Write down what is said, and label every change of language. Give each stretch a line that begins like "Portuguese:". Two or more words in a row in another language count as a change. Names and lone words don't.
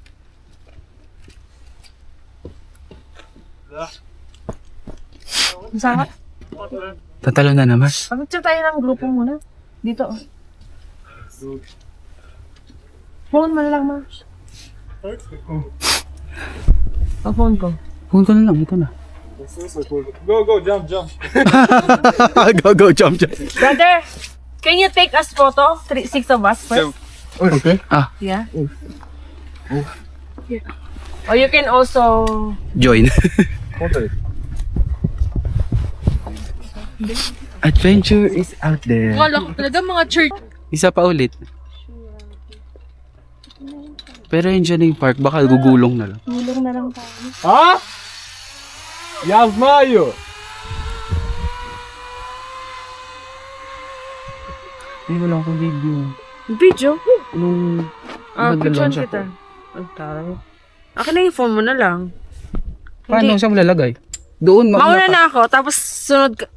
Filipino: Masama. Tatalo na naman. Pag-picture tayo ng grupo muna. Dito. Oh. Phone mo na lang, ma. Ang phone ko. Phone ko na lang, ito na.
English: Go, jump. Go, jump. Brother, can you take us photo? 6 of us first? Okay. Yeah. Or you can also... Join. Adventure is out there.
Filipino: wala ko talaga mga church. Isa pa ulit. Pero yun dyan yung park, baka gugulong na lang. Gulong na lang tayo.
Russian: А? Я знаю.
Filipino: Ay, wala akong video. Video? Nung Picturean kita. Ang taray. Akin na yung phone mo na lang. paano siya malalagay? Doon, Mauna na ako, tapos sunod ka.